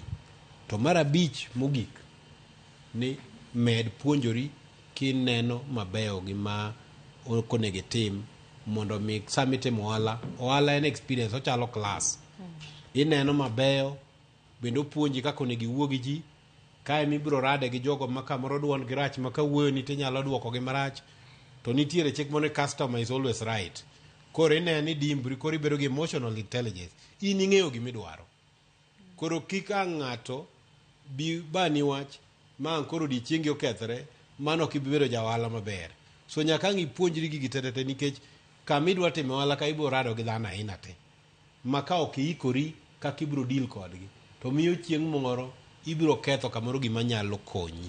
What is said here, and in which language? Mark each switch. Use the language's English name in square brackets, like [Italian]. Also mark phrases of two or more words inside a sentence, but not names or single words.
[Luo (Kenya and Tanzania)] To mar 5 mogik ni med puonjori kineno mabeyo gima okonego itim mondo mi sami timo ohala en experience, ochalo class. Ineno mabeyo bendo puonji kaka onego iwuo gi ji, kae mibiro rade gi jogo ma kamoro duon gi rach ma kawuoyo ni tinyalo duoko gi marach. To nitiere chik mone [English] customer is always right. [Luo (Kenya and Tanzania)] Koro ineno ni dimbri, koro ibedo gi [English] emotional intelligence. [Luo (Kenya and Tanzania)] In ing'eyo gimidwaro. koro kika ng'ato bi bani wach ma koro di chiengi okethre mano kibedo jawala maber. So nyaka ipuonjri gigi tetete nikech kamidwa time wala ka ibiro rado gi dhano aina te maka ok ikori kaka ibiro deal kodgi to miyo chieng' moro ibiro ketho kamoro gima nyalo konyi.